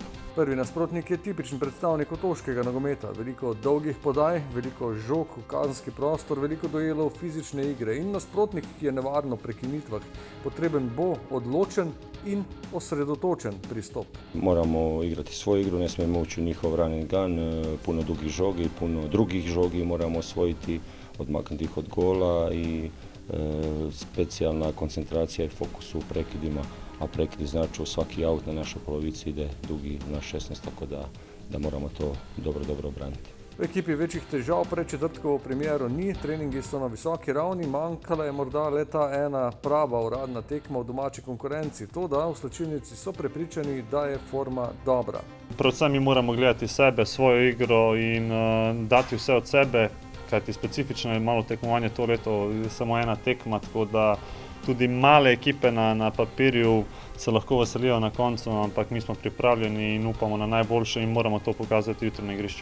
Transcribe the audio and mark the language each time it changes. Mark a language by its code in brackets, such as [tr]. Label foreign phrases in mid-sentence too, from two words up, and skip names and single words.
[sl] Prvi nasprotnik je tipičen predstavnik otoškega nogometa. Veliko dolgih podaj, veliko žog v kazenski prostor, veliko duelov fizične igre in nasprotnik je nevarno v prekinitvah. Potreben bo odločen in osredotočen pristop. [hr] Moramo igrati svoju igru, ne smijemo ući u njihov [en] run and gun, [hr] puno dugih žogi, puno drugih žogi moramo osvojiti, odmaknuti ih od gola i specijalna koncentracija i fokus u prekidima, a prekidi znači svaki aut na našoj polovici ide dugi na 16, tako da moramo to dobro obraniti. [sl] V ekipi večjih težav pred četrtkovo premiero ni, treningi so na visoki ravni, manjkala je morda le ta ena prava uradna tekma v domači konkurenci. Toda v slačilnici so prepričani, da je forma dobra. Predvsem mi moramo gledati sebe, svojo igro in dati vse od sebe, kajti specifično je malo tekmovanje to leto, samo ena tekma, tako da tudi male ekipe na papirju se lahko veselijo na koncu, ampak mi smo pripravljeni in upamo na najboljše in moramo to pokazati jutri na igrišču.